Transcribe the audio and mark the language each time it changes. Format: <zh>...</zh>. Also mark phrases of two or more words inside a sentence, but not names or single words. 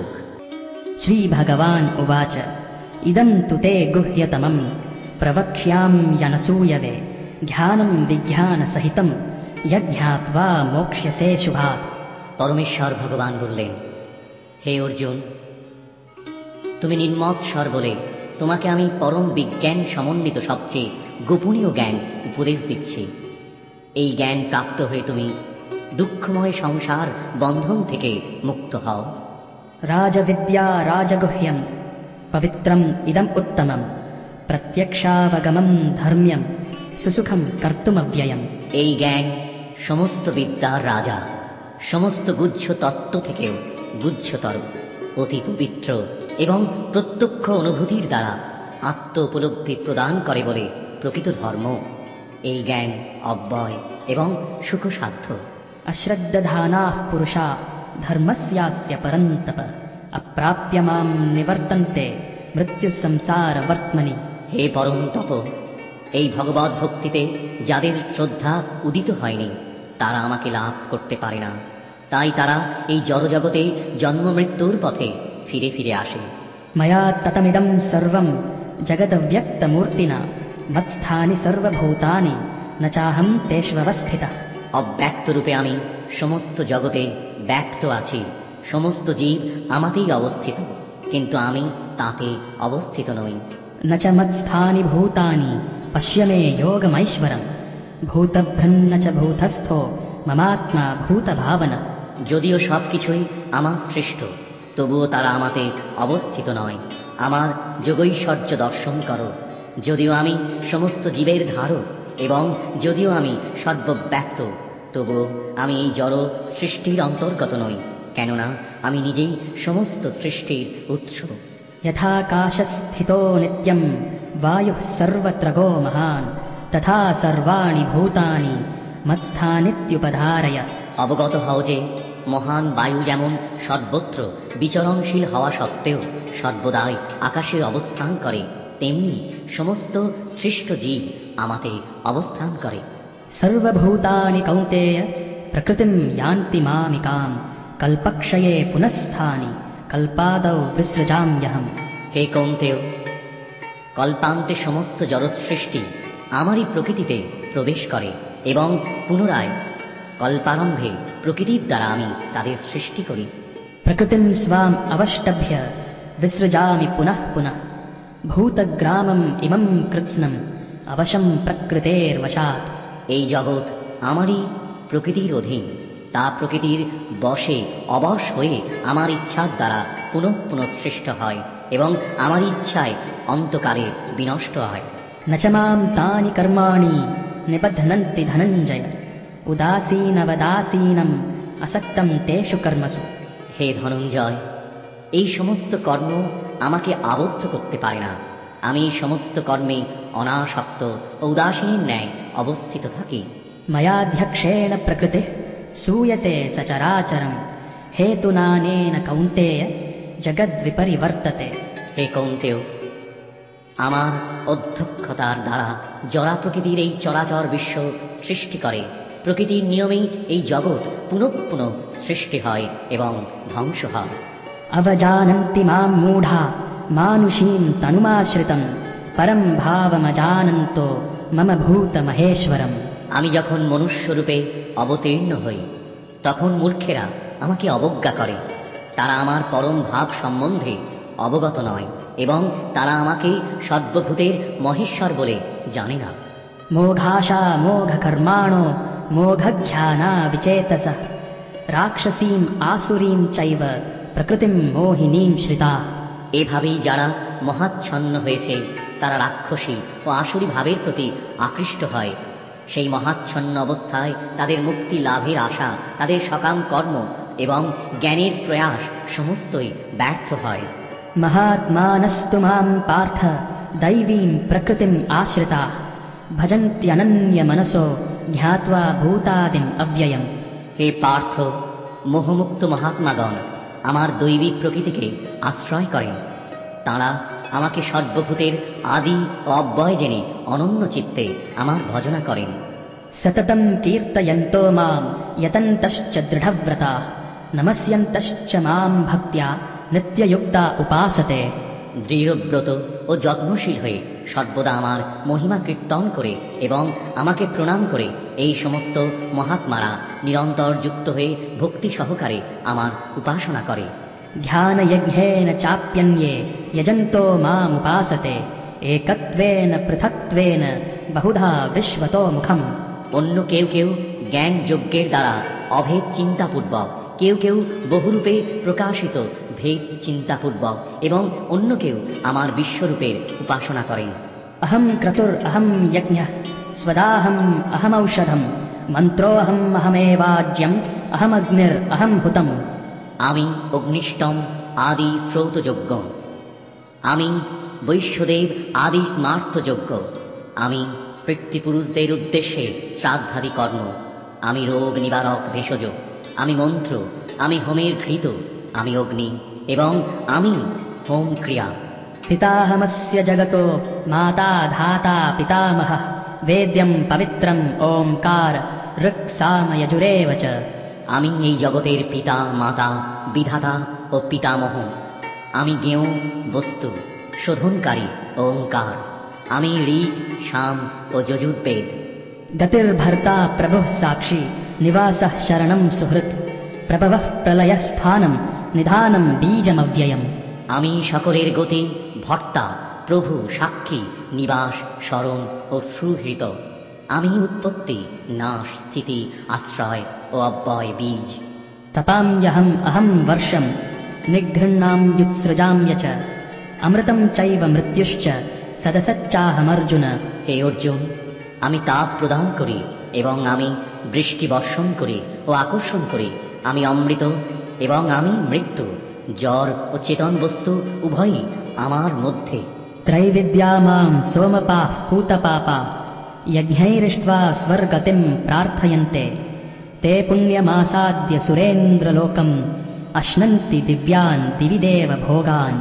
<sa>श्रीभगवान् उवाच इदं तु ते गुह्यतमं प्रवक्ष्याम्यनसूयवे ज्ञानं विज्ञानसहितं यज्ञात्वा मोक्ष्यसे शुभात्।</sa> <bn>পরমেশ্বর ভগবান বললেন, হে অর্জুন, তুমি নির্মৎসর বলে তোমাকে আমি পরম বিজ্ঞান সমন্বিত সবচেয়ে গোপনীয় জ্ঞান উপদেশ দিচ্ছি। এই জ্ঞান প্রাপ্ত হয়ে তুমি দুঃখময় সংসার বন্ধন থেকে মুক্ত হও।</bn> <sa>राजविद्या राजगुह्यं पवित्रम् इदम् उत्तमं प्रत्यक्षावगमं धर्म्यं सुसुखं कर्तुमव्ययम्।</sa> <bn>এই জ্ঞান সমস্ত বিদ্যার রাজা, সমস্ত গুহ্য তত্ত্ব থেকেও গুহ্যতর, অতি পবিত্র এবং প্রত্যক্ষ অনুভূতির দ্বারা আত্ম উপলব্ধি প্রদান করে বলে প্রকৃত ধর্ম। এই জ্ঞান অব্যয় এবং সুখসাধ্য।</bn> <sa>अश्रद्धधानाः पुरुषा धर्मस्यास्य परन्तप अप्राप्य मां निवर्तन्ते मृत्युसंसारवर्त्मनि।</sa> <bn>হে পরন্তপ, এই ভগবদ ভক্তিতে যাদের শ্রদ্ধা উদিত হয়নি তারা আমাকে লাভ করতে পারে না, তাই তারা এই জড়জগতে জন্ম মৃত্যুর পথে ফিরে ফিরে আসে।</bn> <sa>मया ततमिदं सर्वं जगदव्यक्तमूर्तिना मत्स्थानि सर्वभूतानि न चाहं तेष्वस्थितः।</sa> <bn>অব্যক্ত রূপে আমি সমস্ত জগতে ব্যক্ত আছি, সমস্ত জীব আমাতেই অবস্থিত, কিন্তু আমি তাতে অবস্থিত নই।</bn> <sa>न च मत्स्थानि भूतानि पश्य मे योगमैश्वरम् भूतभृन्न च भूतस्थो ममात्मा भूतभावना।</sa> <bn>যদিও সবকিছুই আমার সৃষ্ট, তবুও তারা আমাতে অবস্থিত নয়। আমার যোগৈশ্বর্য দর্শন করো। যদিও আমি সমস্ত জীবের ধারক এবং যদিও আমি সর্বব্যাপ্ত, তবুও আমি এই জড় সৃষ্টির অন্তর্গত নই, কেননা আমি নিজেই সমস্ত সৃষ্টির উৎস।</bn> <sa>यथाकाशस्थितो नित्यं वायुः सर्वत्र गो महान् तथा सर्वाणि भूतानि मत्स्थानित्युपधारय।</sa> <bn>অবগত হও যে মহান বায়ু যেমন সর্বত্র বিচরণশীল হওয়া সত্ত্বেও সর্বদাই আকাশে অবস্থান করে, তেমনি সমস্ত সৃষ্ট জীব আমাতে অবস্থান করে।</bn> <sa>सर्वभूतानि कौन्तेय प्रकृतिं यान्ति मामिकां कल्पक्षये पुनस्स्थानि कल्पादौ विसृजाम्यहम्।</sa> <bn>হে কৌন্তেয়, কল্পান্তে সমস্ত জড়সৃষ্টি আমারই প্রকৃতিতে প্রবেশ করে এবং পুনরায় কল্পারম্ভে প্রকৃতির দ্বারা আমি তাদের সৃষ্টি করি।</bn> <sa>प्रकृतिं स्वाम् अवष्टभ्य विसृजामि पुनः पुनः भूतग्रामम् इमं कृत्स्नम् अवशं प्रकृतेर्वशात्।</sa> <bn>এই জগৎ আমারই প্রকৃতির অধীন, তা প্রকৃতির বশে অবশ হয়ে আমার ইচ্ছার দ্বারা পুনঃ পুনঃ সৃষ্ট হয় এবং আমার ইচ্ছায় অন্তকালে বিনষ্ট হয়।</bn> <sa>न च मां तानि कर्माणि निबध्नन्ति धनञ्जय उदासीनवदासीनम् असक्तं तेषु कर्मसु।</sa> <bn>হে ধনঞ্জয়, এই সমস্ত কর্ম আমাকে আবদ্ধ করতে পারে না। আমি এই সমস্ত কর্মে অনাসক্ত ও উদাসীনের ন্যায় অবস্থিত থাকি।</bn> <sa>मयाध्यक्षेण प्रकृतिः सूयते सचराचरं हेतुनानेन कौन्तेय जगद्विपरिवर्तते।</sa> <bn>হে কৌন্তেয়, আমার অধ্যক্ষতার দ্বারা জড়া প্রকৃতির এই চরাচর বিশ্ব সৃষ্টি করে। প্রকৃতির নিয়মেই এই জগৎ পুনঃ পুনঃ সৃষ্টি হয় এবং ধ্বংস হয়।</bn> <sa>अवजानन्ति मां मूढा मानुषीं तनुमाश्रितं परं भावमजानन्तो मम भूतमहेश्वरम्।</sa> <bn>আমি যখন মনুষ্যরূপে অবতীর্ণ হই তখন মূর্খেরা আমাকে অবজ্ঞা করে। তারা আমার পরম ভাব সম্বন্ধে অবগত নয় এবং তারা আমাকে সর্বভূতের মহেশ্বর বলে জানে না।</bn> <sa>मोघाशा मोघकर्माणो मोघज्ञाना विचेतसः राक्षसीम् आसुरीं चैव प्रकृतिं मोहिनीं श्रिता।</sa> <bn>এভাবেই যারা মহাচ্ছন্ন হয়েছে তারা রাক্ষসী ও আসুরী ভাবের প্রতি আকৃষ্ট হয়। সেই মহাচ্ছন্ন অবস্থায় তাদের মুক্তি লাভের আশা, তাদের সকাম কর্ম এবং জ্ঞানের প্রয়াস সমস্তই ব্যর্থ হয়।</bn> <sa>महात्मानस्तु मां पार्थ दैवीं प्रकृतिम् आश्रिताः भजन्त्यनन्यमनसो ज्ञात्वा भूतादिम् अव्ययम्।</sa> <bn>হে পার্থ, মোহমুক্ত মহাত্মাগণ আমার দৈবিক প্রকৃতিকে আশ্রয় করেন। তাঁরা আমাকে সর্বভূতের আদি ও অব্যয় জেনে অনন্য চিত্তে আমার ভজনা করেন।</bn> <sa>सततं कीर्तयन्तो मां यतन्तश्च दृढव्रताः नमस्यन्तश्च मां भक्त्या नित्ययुक्ता उपासते।</sa> <bn>দৃঢ়ব্রত ও যত্নশীল হয়ে সর্বদা আমার মহিমা কীর্তন করে এবং আমাকে প্রণাম করে এই সমস্ত মহাত্মারা নিরন্তর যুক্ত হয়ে ভক্তি সহকারে আমার উপাসনা করে।</bn> <sa>ध्यानयज्ञेन चाप्यन्ये यजन्तो मामुपासते एकत्वेन पृथक्त्वेन बहुधा विश्वतो मुखम्।</sa> <bn>অন্য কেউ কেউ জ্ঞান যজ্ঞের দ্বারা অভেদ চিন্তাপূর্বক, কেউ কেউ বহুরূপে প্রকাশিত ভেদ চিন্তাপূর্বক এবং অন্য কেউ আমার বিশ্বরূপের উপাসনা করেন।</bn> <sa>अहं क्रतुर् अहं यज्ञः स्वदाहम् अहमौषधम् मन्त्रोऽहम् अहमेवाज्यम् अहमग्निर् अहं हुतम्।</sa> <bn>আমি অগ্নিষ্টম আদি শ্রৌতযজ্ঞ, আমি বৈশ্যদেব আদি স্মার্তযজ্ঞ, আমি পিতৃপুরুষদের উদ্দেশ্যে শ্রাদ্ধাদি কর্ম, আমি রোগ নিবারক ভেষজ, আমি মন্ত্র, আমি হোমের ঘৃত, আমি অগ্নি এবং আমি হোম ক্রিয়া।</bn> <sa>पिताहमस्य जगतो माता धाता पितामहः वेद्यं पवित्रम् ओंकार ऋक्सामयजुरेव च।</sa> <bn>আমি এই জগতের পিতা মাতা বিধাতা ও পিতামহ, আমি জ্ঞেয় বস্তু শোধনকারী ওঙ্কার, আমি ঋক সাম ও যজুর্বেদ।</bn> <sa>गतिर्भर्ता प्रभुः साक्षी निवासः शरणं सुहृत् प्रभवः प्रलयस्थानं निधानं बीजमव्ययम्।</sa> <bn>আমি সকলের গতি ভর্তা প্রভু সাক্ষী নিবাস শরণ ও সুহৃত, আমি উৎপত্তি নাশ স্থিতি আশ্রয় ও অব্যয় বীজ।</bn> <sa>तपाम्यहम् अहं वर्षं निगृह्णाम्युत्सृजाम्य च अमृतं चैव मृत्युश्च सदसच्चाहमर्जुन।</sa> <bn>হে অর্জুন, আমি তাপ প্রদান করি এবং আমি বৃষ্টি বর্ষণ করি ও আকর্ষণ করি, আমি অমৃত এবং আমি মৃত্যু, জড় ও চেতন বস্তু উভয়ই আমার মধ্যে।</bn> <sa>त्रैविद्या मां सोमपाः पूतपापा यज्ञैरिष्ट्वा स्वर्गतिं प्रार्थयन्ते ते पुण्यमासाद्य सुरेन्द्रलोकम् अश्नन्ति दिव्यान् दिवि देव भोगान्।</sa>